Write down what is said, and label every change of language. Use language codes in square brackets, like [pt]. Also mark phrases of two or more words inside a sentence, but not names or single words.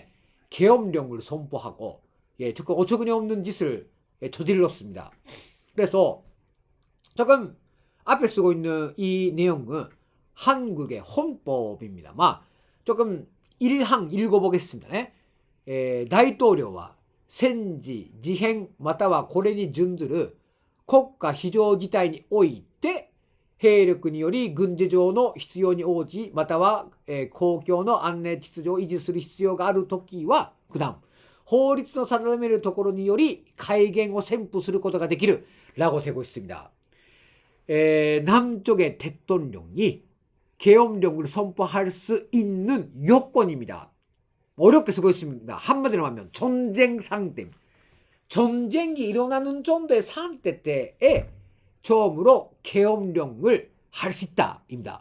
[ko] 계엄령을 선포하고 조금 어처구니 없는 짓을 저질렀습니다. 그래서 조금 앞에 쓰고 있는 이 내용은 한국의 헌법입니다만 조금 일항 읽어보겠습니다. [ja] 다이토료와 戦時, 事変またはこれに準ずる国家非常事態において兵力により軍事上の必要に応じまたは、公共の安寧秩序を維持する必要があるときは不断法律の定めるところにより改元を宣布することができる [ko] 라고 되고 있습니다. 남쪽의 대통령이 계엄령을 선포할 수 있는 요건입니다. 어렵게 쓰고 있습니다. 한마디로 하면 전쟁 상태, 전쟁이 일어나는 정도의 상태 때에 처음으로 계엄령을 할 수 있다입니다.